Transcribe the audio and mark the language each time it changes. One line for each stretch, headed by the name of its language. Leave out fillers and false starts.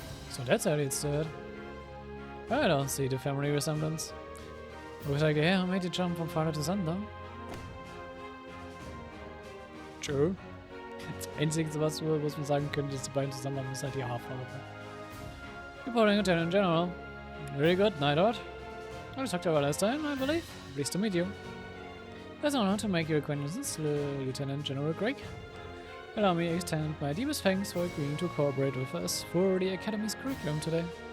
English: So that's how it's stood. I don't see the family resemblance. Looks like the hair made the jump from father to son though. True.
German: Das Einzige, was man sagen könnte, dass die beiden zusammen haben, ist halt die Haarfarbe.
English: Reporting Lieutenant General. Very good, Neidhart. I was talked to you last time, I believe. Pleased to meet you. It's an honor to make your acquaintances, Lieutenant General Craig. Allow me to extend my deepest thanks for agreeing to cooperate with us for the Academy's curriculum today.